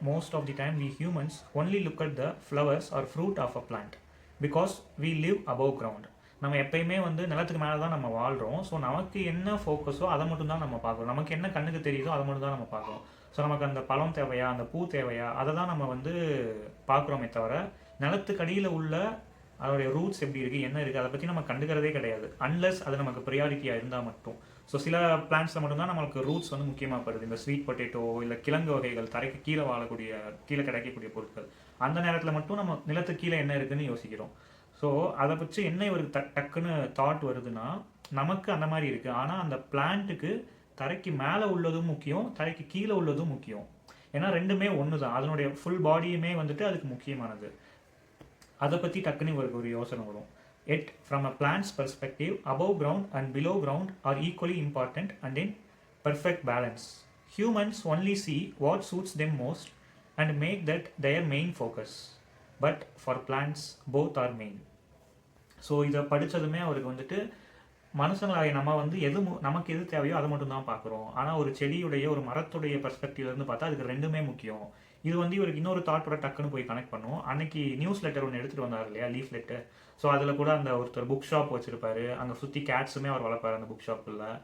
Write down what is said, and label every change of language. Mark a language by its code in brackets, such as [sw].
[en] Most of the time we humans only look at the flowers or fruit of a plant because we live above ground. [ta] நம்ம எப்பயுமே வந்து நிலத்துக்கு மேலே தான் நம்ம வாழ்கிறோம். ஸோ நமக்கு என்ன ஃபோக்கஸோ அதை மட்டும் தான் நம்ம பார்க்குறோம். நமக்கு என்ன கண்ணுக்கு தெரியுதோ அதை மட்டும் தான் நம்ம பார்க்குறோம். ஸோ நமக்கு அந்த பழம் தேவையா, அந்த பூ தேவையா, அதை தான் நம்ம வந்து பார்க்குறோமே தவிர நிலத்துக்கு அடியில் உள்ள அதோடைய ரூட்ஸ் எப்படி இருக்குது, என்ன இருக்குது, அதை பற்றி நம்ம கண்டுக்கிறதே கிடையாது. அன்லெஸ் அது நமக்கு ப்ரியாரிட்டியாக இருந்தால் மட்டும். ஸோ சில பிளான்ட்ஸில் மட்டும்தான் நம்மளுக்கு ரூட்ஸ் வந்து முக்கியமாக படுது. இந்த ஸ்வீட் பொட்டேட்டோ இல்லை கிழங்கு வகைகள், தரைக்கு கீழே வாழக்கூடிய, கீழே கிடைக்கக்கூடிய பொருட்கள், அந்த நேரத்தில் மட்டும் நம்ம நிலத்துக்கு கீழே என்ன இருக்குதுன்னு யோசிக்கிறோம். ஸோ அதை பற்றி என்ன இவருக்கு டக்குன்னு தாட் வருதுன்னா, நமக்கு அந்த மாதிரி இருக்குது. ஆனால் அந்த பிளான்ட்டுக்கு தரைக்கு மேலே உள்ளதும் முக்கியம், தரைக்கு கீழே உள்ளதும் முக்கியம். ஏன்னா ரெண்டுமே ஒன்று தான், அதனுடைய ஃபுல் பாடியுமே வந்துட்டு அதுக்கு முக்கியமானது. அதை பற்றி டக்குன்னு இவருக்கு ஒரு யோசனை வரும். [en] Yet from a plant's perspective, above ground and below ground are equally important and in perfect balance. Humans only see what suits them most and make that their main focus. But for plants, both are main. [ta] So இதை படித்ததுமே அவருக்கு வந்துட்டு, மனுஷங்களாகிய நம்ம வந்து நமக்கு எது தேவையோ அதை மட்டும் தான் பார்க்குறோம். ஆனால் ஒரு செடியுடைய, ஒரு மரத்துடைய பெர்ஸ்பெக்டிவ்லேருந்து பார்த்தா அதுக்கு ரெண்டுமே முக்கியம். இது வந்து இவருக்கு இன்னொரு தாட்டோட டக்குன்னு போய் கனெக்ட் பண்ணும். அன்னைக்கு நியூஸ் லெட்டர் ஒன்று எடுத்துகிட்டு வந்தார் இல்லையா, லீஃப் லெட்டர். ஸோ அதில் கூட அந்த ஒருத்தர் புக் ஷாப் வச்சுருப்பாரு, அங்கே சுற்றி கேட்ஸுமே அவர் வளர்ப்பார் அந்த புக் ஷாப்பில்.